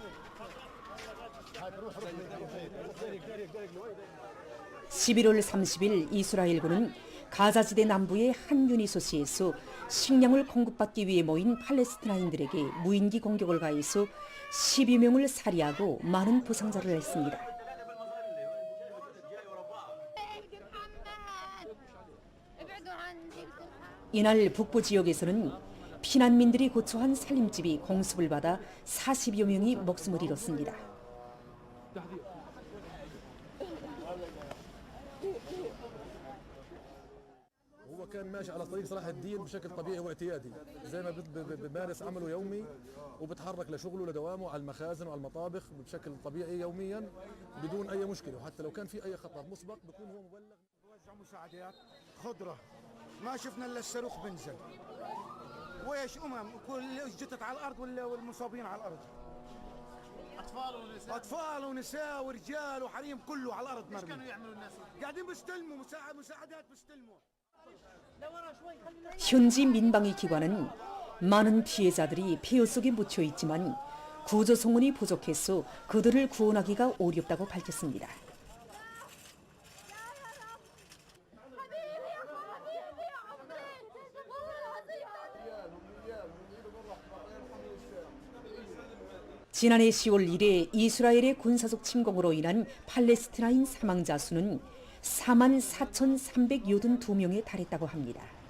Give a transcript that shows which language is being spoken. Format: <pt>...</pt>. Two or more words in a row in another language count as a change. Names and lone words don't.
<ko>11월 30일 이스라엘군은 가자지대 남부의 한 유니소시에서 식량을 공급받기 위해 모인 팔레스티나인들에게 무인기 공격을 가해서 10여 명을 살해하고 많은 부상자를 냈습니다. 이날 북부 지역에서는 피난민들이 고초한 살림집이 공습을 받아 40여 명이 목숨을 잃었습니다.</ko> <ar>هو كان ماشي على طريق صلاح الدين بشكل طبيعي واعتيادي زي ما بمارس عمله يومي وبتحرك لشغله لدوامه على المخازن وعلى المطابخ بشكل طبيعي يوميا بدون اي مشكله وحتى لو كان في اي خطر مسبق بيكون هو مبلغ. بوزع مساعدات خضره ما شفنا الا الصاروخ بنزل ويش كل جتت على الارض والمصابين على الارض اطفال ونساء ورجال وحريم كله على الارض مرمي. ايش كانوا يعملوا الناس؟ قاعدين بيستلموا مساعدات بيستلموا.</ar> <ko>현지 민방위 기관은 많은 피해자들이 폐허 속에 묻혀 있지만 구조 성원이 부족해서 그들을 구원하기가 어렵다고 밝혔습니다. 지난해 10월 1일 이스라엘의 군사적 침공으로 인한 팔레스티나인 사망자 수는 44,382명에 달했다고 합니다.</ko>